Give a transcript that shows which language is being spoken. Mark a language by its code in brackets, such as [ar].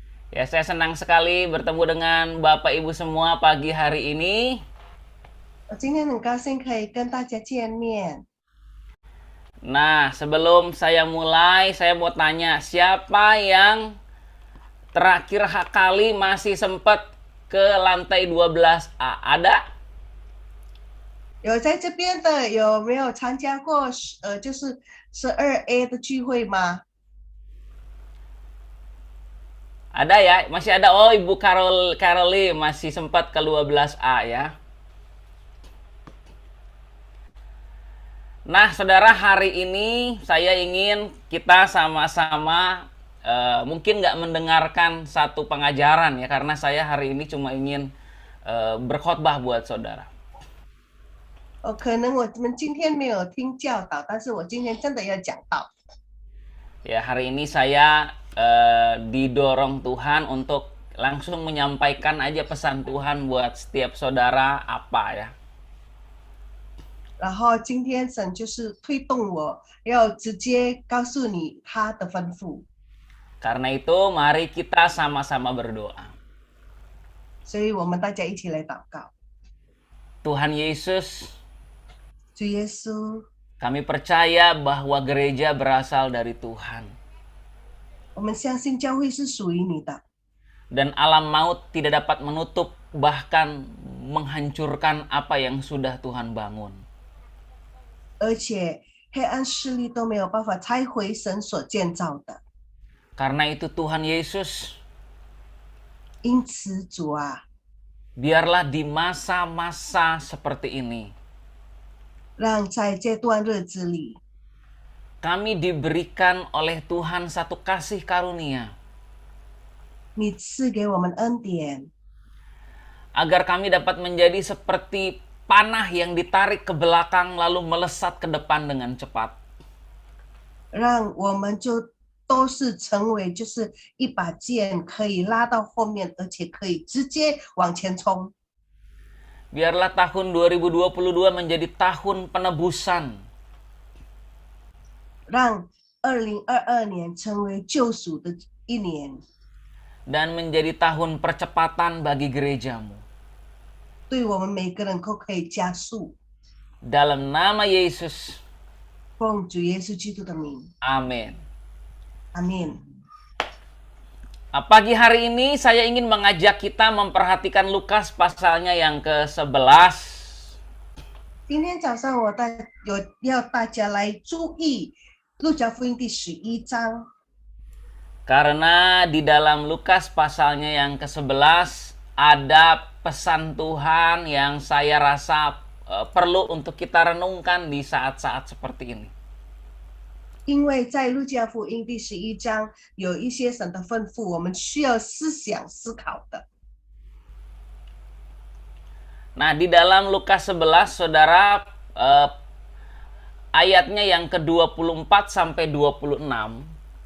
[id] Ya, saya senang sekali bertemu dengan Bapak Ibu semua pagi hari ini. [zh] 我今天很高兴可以跟大家见面。 [id] Nah, sebelum saya mulai, saya mau tanya, siapa yang terakhir kali masih sempat ke lantai 12A? Ada? [zh] 有在这边的有没有参加过就是12A 的聚会吗？ [id] Ada ya? Masih ada. Oh, Ibu Caroli masih sempat ke 12A ya. Nah, saudara, hari ini saya ingin kita sama-sama mungkin nggak mendengarkan satu pengajaran ya, karena saya hari ini cuma ingin berkhotbah buat saudara. [zh] 可能我们今天没有听教导，但是我今天真的要讲道。 [id] Ya, hari ini saya didorong Tuhan untuk langsung menyampaikan aja pesan Tuhan buat setiap saudara apa ya. [zh] 然后今天神就是推动我要直接告诉你他的吩咐， [id] Karena itu mari kita sama-sama berdoa. [zh] 所以我们大家一起来祷告。 [id] Tuhan Yesus, [zh] 主耶稣， [id] kami percaya bahwa gereja berasal dari Tuhan. [zh] 我们相信教会是属于你的， [id] Dan alam maut tidak dapat menutup bahkan menghancurkan apa yang sudah Tuhan bangun. [zh] 而且黑暗势力都没有办法拆毁神所建造的。 [id] Karena itu Tuhan Yesus, [zh] 因此，主啊， [id] biarlah di masa-masa seperti ini [zh] 让在这段日子里， [id] kami diberikan oleh Tuhan satu kasih karunia [zh] 你赐给我们恩典， [id] agar kami dapat menjadi seperti panah yang ditarik ke belakang lalu melesat ke depan dengan cepat. [zh] 让我们就都是成为就是一把剑，可以拉到后面，而且可以直接往前冲。 [id] Biarlah tahun 2022 menjadi tahun penebusan [zh] 让2022年成为救赎的一年， [id] dan menjadi tahun percepatan bagi gerejamu. [zh] 对我们每个人都可以加速。 [id] Dalam nama Yesus, [zh] 奉主耶稣基督的名， [id] amin. [zh] 阿门。 [id] Pagi hari ini saya ingin mengajak kita memperhatikan Lukas pasalnya yang ke-11. [zh] 今天早上要大家来注意路加福音第11章， [id] Karena di dalam Lukas pasalnya yang ke-11 ada pesan Tuhan yang saya rasa perlu untuk kita renungkan di saat-saat seperti ini. [zh] 因为在路加福音第11章有一些神的吩咐，我们需要思想思考的。 [id] Nah, di dalam Lukas 11, saudara, ayatnya yang ke-24 sampai 26,